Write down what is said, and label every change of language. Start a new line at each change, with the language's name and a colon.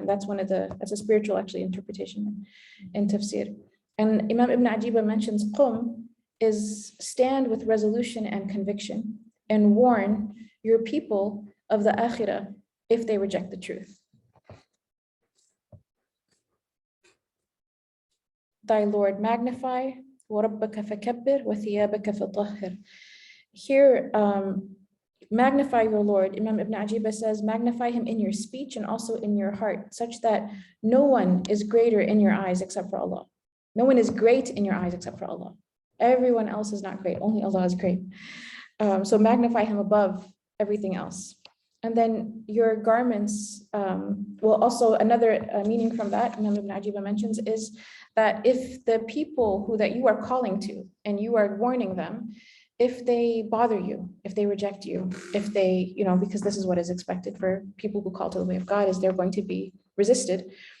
English: And that's a spiritual actually interpretation in tafsir. And Imam Ibn Ajiba mentions qum is stand with resolution and conviction and warn your people of the akhirah if they reject the truth. Thy Lord magnify,
Arabic: وَرَبَّكَ فَكَبِّرْ وَثِيَابَكَ فَطَهِّرْ.
English: Here, magnify your Lord. Imam Ibn Ajiba says, magnify him in your speech and also in your heart, such that no one is greater in your eyes except for Allah. No one is great in your eyes except for Allah. Everyone else is not great, only Allah is great. So magnify him above everything else. And then your garments, also another meaning from that, Imam Ibn Ajiba mentions, is that if the people that you are calling to and you are warning them, if they bother you, if they reject you, if they, because this is what is expected for people who call to the way of God, is they're going to be resisted.